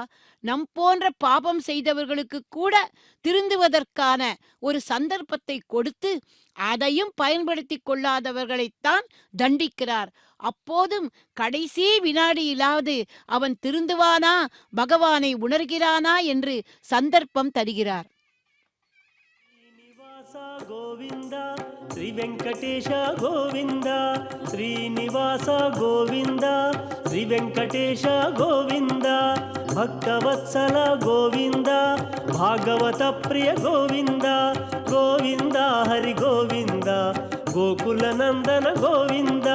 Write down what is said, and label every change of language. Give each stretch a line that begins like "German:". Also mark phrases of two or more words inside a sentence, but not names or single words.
Tamil: நம் போன்ற பாபம் செய்தவர்களுக்கு கூட திருந்துவதற்கான ஒரு சந்தர்ப்பத்தை கொடுத்து அதையும் பயன்படுத்தி கொள்ளாதவர்களைத்தான் தண்டிக்கிறார். அப்போதும் கடைசி வினாடியிலாவது அவன் திருந்துவானா, பகவானை உணர்கிறானா என்று சந்தர்ப்பம் தருகிறார்.
Sanskrit: गोविंद श्री वेंकटेश गोविंद श्रीनिवास गोविंद श्री वेंकटेश गोविंद भक्तवत्सल गोविंद भागवत प्रिय गोविंद गोविंद हरि गोविंद गोकुल नंदन गोविंद